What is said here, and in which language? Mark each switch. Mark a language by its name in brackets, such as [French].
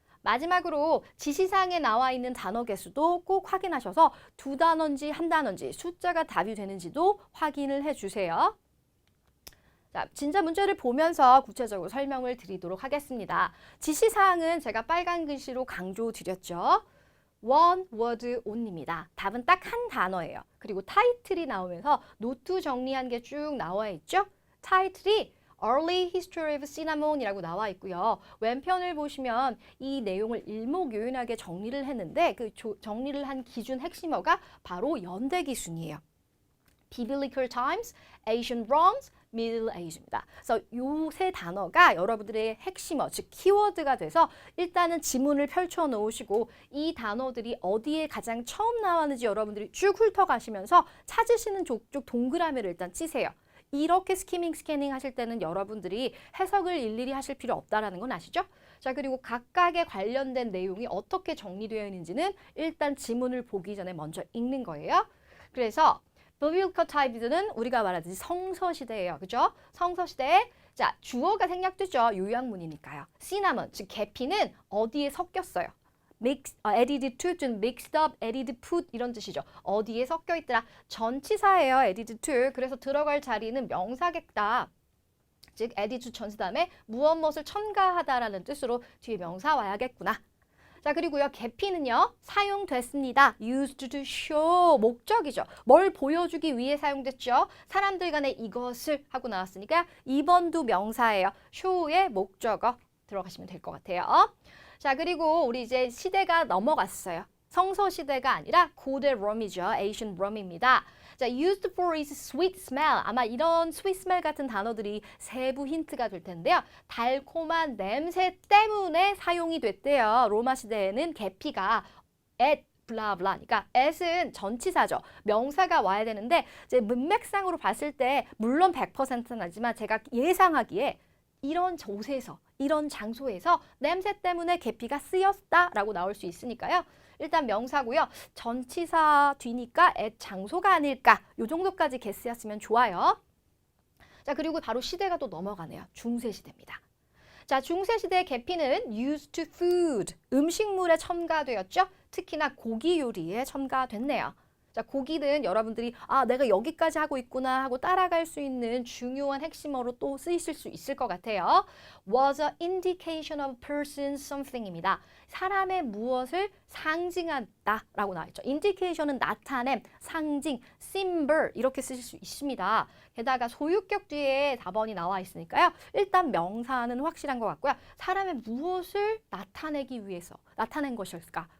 [Korean] 마지막으로 지시사항에 나와 있는 단어 개수도 꼭 확인하셔서 두 단어인지 한 단어인지 숫자가 답이 되는지도 확인을 해주세요. 자, 진짜 문제를 보면서 구체적으로 설명을 드리도록 하겠습니다. 지시사항은 제가 빨간 글씨로 강조드렸죠. [English] One word only입니다. [Korean] 답은 딱 한 단어예요. 그리고 타이틀이 나오면서 노트 정리한 게 쭉 나와 있죠. 타이틀이 Early History of Cinnamon이라고 나와 있고요. 왼편을 보시면 이 내용을 일목요연하게 정리를 했는데 그 정리를 한 기준 핵심어가 바로 연대기순이에요. [English] Biblical Times, Ancient Rome's, Middle Age입니다. [Korean] 그래서 이 세 단어가 여러분들의 핵심어, 즉 키워드가 돼서 일단은 지문을 펼쳐 놓으시고 이 단어들이 어디에 가장 처음 나왔는지 여러분들이 쭉 훑어가시면서 찾으시는 쪽 동그라미를 일단 치세요. 이렇게 스캐닝 하실 때는 여러분들이 해석을 일일이 하실 필요 없다라는 건 아시죠? 자, 그리고 각각의 관련된 내용이 어떻게 정리되어 있는지는 일단 지문을 보기 전에 먼저 읽는 거예요. 그래서 Biblical Times는 우리가 말하듯이 성서시대예요. 그죠? 성서시대에 자, 주어가 생략되죠. 요약문이니까요. Cinnamon, 즉 계피는 어디에 섞였어요? [English] added to, mixed up, added put 이런 뜻이죠. [Korean] 어디에 섞여 있더라. 전치사예요. added to. 그래서 들어갈 자리는 명사겠다. 즉 added to 전치 다음에 무엇을 첨가하다라는 뜻으로 뒤에 명사 와야겠구나. 자, 그리고요. 계피는요. 사용됐습니다. [English] used to show 목적이죠. [Korean] 뭘 보여주기 위해 사용됐죠. 사람들 간에 이것을 하고 나왔으니까 2번도 명사예요. show의 목적어 들어가시면 될 것 같아요. 자, 그리고 우리 이제 시대가 넘어갔어요. 성서 시대가 아니라 고대 롬이죠. [English] Ancient Rome입니다. [Korean] 자, [English] used for is sweet smell. [Korean] 아마 이런 sweet smell 같은 단어들이 세부 힌트가 될 텐데요. 달콤한 냄새 때문에 사용이 됐대요. 로마 시대에는 계피가 at 블라블라니까 at은 전치사죠. 명사가 와야 되는데 이제 문맥상으로 봤을 때 물론 100%는 아니지만 제가 예상하기에 이런 곳에서, 이런 장소에서 냄새 때문에 계피가 쓰였다라고 나올 수 있으니까요. 일단 명사고요. 전치사 뒤니까 at 장소가 아닐까. 요 정도까지 guess했으면 좋아요. 자, 그리고 바로 시대가 또 넘어가네요. 중세시대입니다. 자, 중세시대의 계피는 [English] used to food, [Korean] 음식물에 첨가되었죠. 특히나 고기 요리에 첨가됐네요. 자, 고기는 여러분들이 내가 여기까지 하고 있구나 하고 따라갈 수 있는 중요한 핵심어로 또 쓰이실 수 있을 것 같아요. [English] was a indication of person something입니다. [Korean] 사람의 무엇을 상징한다 라고 나와있죠. indication은 나타냄, 상징, symbol 이렇게 쓰실 수 있습니다. 게다가 소유격 뒤에 답원이 나와 있으니까요. 일단 명사는 확실한 것 같고요. 사람의 무엇을 나타내기 위해서 나타낸 것일까?